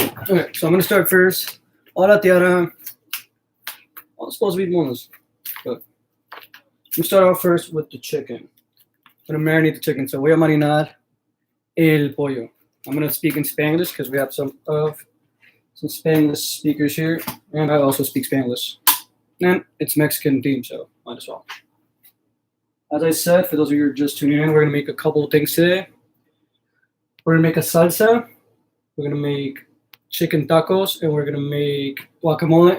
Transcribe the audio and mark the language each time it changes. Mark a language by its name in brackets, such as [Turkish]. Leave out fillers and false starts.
[English] Okay, so I'm gonna start first. Hola, Tiara. I'm supposed to be boneless, but I'm gonna start off first with the chicken. I'm gonna marinate the chicken. [Spanish] So voy a marinar el pollo. [English] I'm gonna speak in Spanglish because we have some Spanglish speakers here, and I also speak Spanglish. And it's Mexican themed, so might as well. As I said, for those of you who are just tuning in, we're gonna make a couple of things today. We're gonna make a salsa. We're gonna make chicken tacos, and we're gonna make guacamole.